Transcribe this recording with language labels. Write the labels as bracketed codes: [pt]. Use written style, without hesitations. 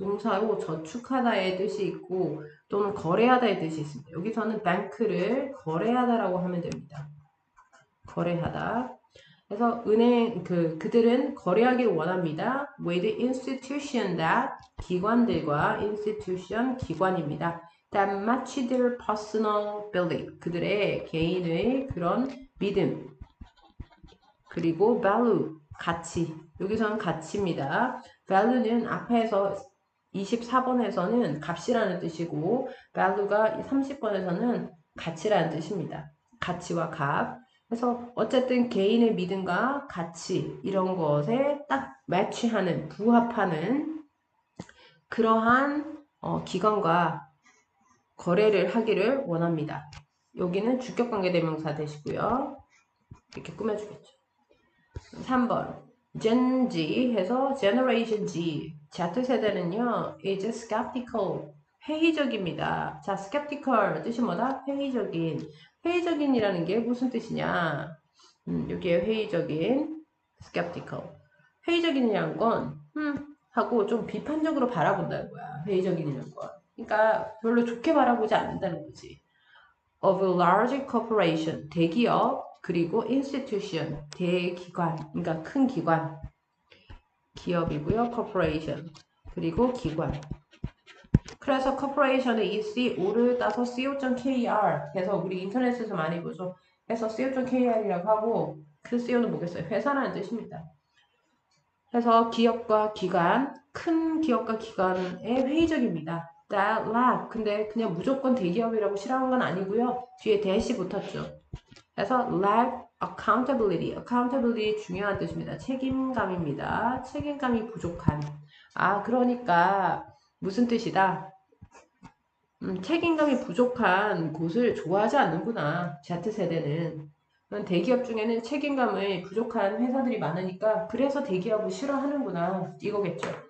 [ko] 동사로 저축하다의 뜻이 있고 또는 거래하다의 뜻이 있습니다. 여기서는 bank를 거래하다라고 하면 됩니다. 거래하다. 그래서 그들은 거래하기를 원합니다. [en] with institution that [ko] 기관들과 institution 기관입니다. [en] that match their personal belief [ko] 그들의 개인의 그런 믿음 그리고 value 가치 여기서는 가치입니다. value는 앞에서 24번에서는 값이라는 뜻이고 value가 30번에서는 가치라는 뜻입니다. 가치와 값. 그래서 어쨌든 개인의 믿음과 가치 이런 것에 딱 매치하는 부합하는 그러한 기관과 거래를 하기를 원합니다. 여기는 주격관계대명사 되시고요. 이렇게 꾸며주겠죠. 3번 Gen Z 해서 Generation Z Z세대는요 [en] is skeptical [ko] 회의적입니다. 자, skeptical 뜻이 뭐다? 회의적인이라는 게 무슨 뜻이냐? 여기에 회의적인 skeptical 회의적인이라는 건 하고 좀 비판적으로 바라본다는 거야. 회의적인이라는 건 그러니까 별로 좋게 바라보지 않는다는 거지. [en] Of a large corporation [ko] 대기업 그리고 institution, 대기관, 그러니까 큰 기관, 기업이고요. corporation, 그리고 기관. 그래서 corporation에 이 CO를 따서 co.kr 해서 우리 인터넷에서 많이 보죠. 해서 co.kr이라고 하고 그 CO는 뭐겠어요? 회사라는 뜻입니다. 그래서 기업과 기관, 큰 기업과 기관의 회의적입니다. [en] That lab. [ko] 근데 그냥 무조건 대기업이라고 싫어하는 건 아니고요. 뒤에 대시 붙었죠. [en] 그래서 lab accountability. [ko] accountability 중요한 뜻입니다. 책임감입니다. 책임감이 부족한. 아, 그러니까 무슨 뜻이다? 책임감이 부족한 곳을 좋아하지 않는구나. Z세대는. 대기업 중에는 책임감을 부족한 회사들이 많으니까 그래서 대기업을 싫어하는구나. 이거겠죠.